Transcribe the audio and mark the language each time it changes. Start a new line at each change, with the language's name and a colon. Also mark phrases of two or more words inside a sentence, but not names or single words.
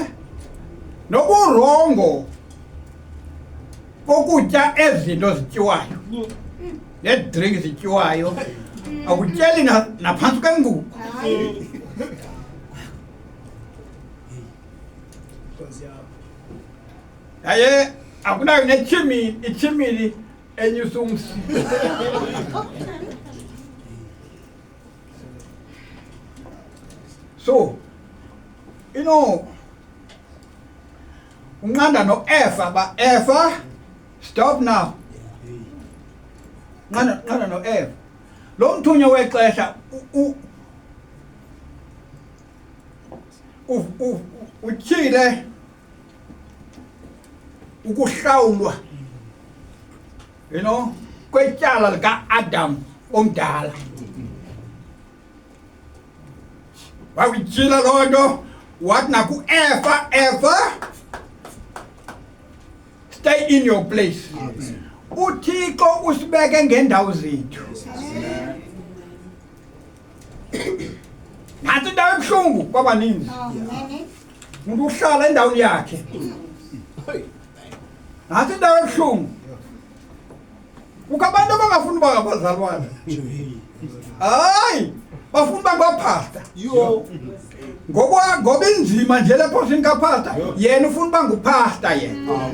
Xhosa: noburongo kokutya ezinto zityiwayo ne-drink zityiwayo akutyeli naphantsi kwengubo yaye akunayo ichimini enyusa umsi
English: so you know
Xhosa: unqanda no-Efa ba-Efa
English: stop now
Xhosa: nqanda no-Efa lo mthunya wexesha utyhile ukuhlawulwa
English: you know
Xhosa: kwetyala lika-Adam omdala wawityhila loo nto wathi naku-Efa
English: stay in your place
Xhosa: uThixo usibeke ngendawo zethu nathi indawo ebuhlungu kwabaninzi umuntu uhlala endaweni yakhe nathi indawo ebuhlungu kukho abantu abangafuni uba ngabazalwane hayi bafuna uba ngaphasta ngoba inzima nje le phosini kaphasta yena ufuna uba nguphasta yena